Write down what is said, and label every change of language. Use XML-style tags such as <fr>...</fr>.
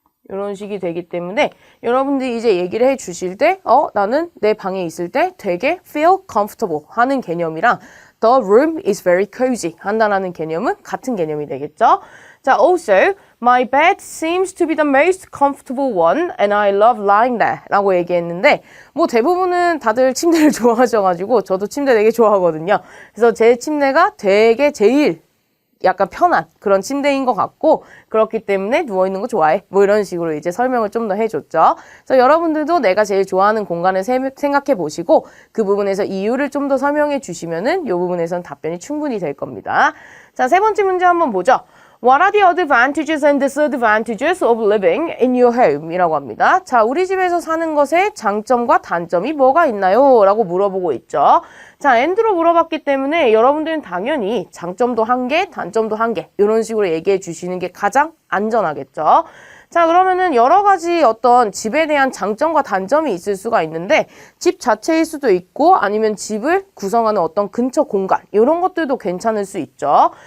<ko>이런 식이 되기 때문에 여러분들이 이제 얘기를 해 주실 때 나는 내 방에 있을 때 되게</ko> <en>feel comfortable</en> <ko>하는 개념이랑</ko> <en>the room is very cozy</en> <ko>한다라는 개념은 같은 개념이 되겠죠. 자,</ko> <en>also my bed seems to be the most comfortable one and I love lying there</en> <ko>라고 얘기했는데 뭐 대부분은 다들 침대를 좋아하셔가지고 저도 침대 되게 좋아하거든요. 그래서 제 침대가 되게 제일 약간 편한 그런 침대인 것 같고 그렇기 때문에 누워있는 거 좋아해. 뭐 이런 식으로 이제 설명을 좀 더 해줬죠. 그래서 여러분들도 내가 제일 좋아하는 공간을 생각해 보시고 그 부분에서 이유를 좀 더 설명해 주시면은 이 부분에서는 답변이 충분히 될 겁니다. 자, 세 번째 문제 한번 보죠.</ko> <en>What are the advantages and disadvantages of living in your home?</en> <ko>이라고 합니다. 자, 우리 집에서 사는 것의 장점과 단점이 뭐가 있나요? 라고 물어보고 있죠. 자, and로 물어봤기 때문에 여러분들은 당연히 장점도 한 개, 단점도 한 개 이런 식으로 얘기해 주시는 게 가장 안전하겠죠. 자, 그러면은 여러 가지 어떤 집에 대한 장점과 단점이 있을 수가 있는데 집 자체일 수도 있고 아니면 집을 구성하는 어떤 근처 공간 이런 것들도 괜찮을 수 있죠.</ko>